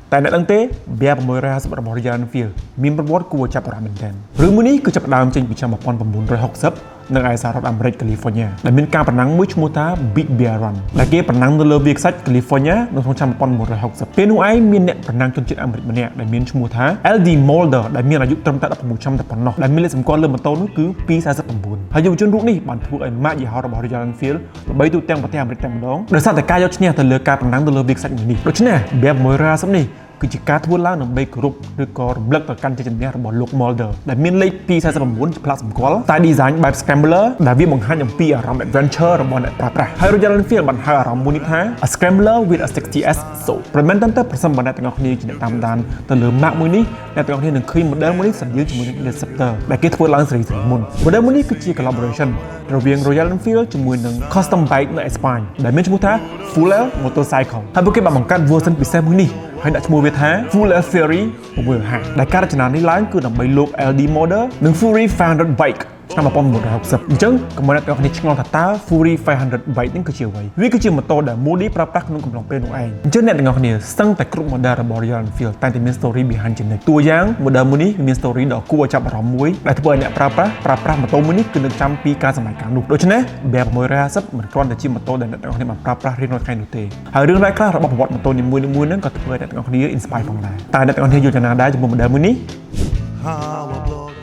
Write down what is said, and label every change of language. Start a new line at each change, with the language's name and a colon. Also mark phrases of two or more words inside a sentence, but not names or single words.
Khmer: แต่ในตั้งเต้แบบมวยราสบ របស់ Royal Enfield មានប្រវត្តិគួរចាប់អារម្មណ៍មែនទែនរឿងមួយនេះគឺចាប់ផ្ដើមចេញពីឆ្នាំ1960នៅឯសហរដ្ឋអាមេរិក California ដែលមានការប្រណាំងមួយឈ្មោះថា Big Bear Run ដែលគេប្រណាំងនៅលើវាលខ្សាច់ California នៅក្នុងឆ្នាំ1960ពេលនោះឯងមានអ្នកប្រណាំងជនជាតិអាមេរិកម្នាក់ដែលមានឈ្មោះថា LD Mulder ដែលមានអាយុត្រឹមតែ16ឆ្នាំតែប៉ុណ្ណោះដែលមានលេខសម្គាល់លើម៉ូតូនោះគឺ249ហើយយុវជនរូបនេះបានធ្វើឲ្យ ម៉ាកយីហោរបស់ Royal Enfield ល្បីទូទាំងប្រទេសអាមេរិកតែម្ដងដោយសារតែការយកឈ្នះទៅលើការប្រណាំងទៅលើវាលខ្សាច់មួយនេះដូច្នេះ Bear Moira នេះគឺជាការធ្វើឡើងដើម្បីគោរពឬក៏រំលឹកដល់ការជ័យជំនះរបស់លោក Mulder ដែលមានលេខ249ជាផ្លាកសម្គាល់តែ design បែប scrambler ដែលវាបង្ហាញអំពីអារម្មណ៍ adventure របស់ អ្នកប្រើប្រាស់ហើយ Royal Enfield បានហៅអារម្មណ៍មួយនេះថា
English: a scrambler with a 60s soul
Khmer: ប្រមែនតែប្រសិនបើអ្នកទាំងអស់គ្នាជាអ្នកតាមដានទៅលើ map មួយនេះអ្នកទាំងអស់គ្នានឹងឃើញ model មួយនេះស្រដៀងជាមួយនឹង Interceptor ដែលគេធ្វើឡើង សេរីៗមុន model មួយនេះគឺជា collaboration រវាង Royal Enfield ជាមួយនឹង
English: custom bike
Khmer: នៅ Espagne ដែលមានឈ្មោះថា Fuller Motorcycle ហើយពួកគេបានបង្កើត version ពិសេសមួយនេះហើយដាក់ឈ្មោះវាថា Fuller Fury 650 ដែលការរចនានេះឡើងគឺដើម្បីលោក LD Mulder និង Fury 500 bike ឆ្នាំ1960អញ្ចឹងកុំអ្នកទាំងអស់គ្នាឆ្ងល់ថាតើ Fury 500 bike នេះគឺជា អ្វីវាគឺជាម៉ូតូដែល Moody ប្រើប្រាស់ក្នុងកំឡុងពេលនោះឯងអញ្ចឹងអ្នកទាំងអស់គ្នាសឹងតែគ្រប់ model របស់ Royal Enfield តែមាន
English: story behind
Khmer: ជានិច្ចតួយ៉ាង model មួយនេះមាន story ដ៏គួរឲ្យចាប់អារម្មណ៍មួយដែលធ្វើឲ្យអ្នកប្រើប្រាស់ម៉ូតូមួយនេះគឺនឹកចាំពីការសម័យកាលនោះដូច្នេះ BM 650មិនគ្រាន់តែជាម៉ូតូដែលអ្នកទាំងអស់គ្នាបានប្រើប្រាស់រៀងរាល់ថ្ងៃនោះទេហើយរឿងរ៉ាវខ្លះរបស់ប្រវត្តិម៉ូតូនីមួយៗហ្នឹងក៏ធ្វើឲ្យអ្នកទាំងអស់គ្នា inspire ផងដែរតែអ្នកទាំងអស់គ្នាយល់យ៉ាងណាដែរចំពោះ model មួយនេះ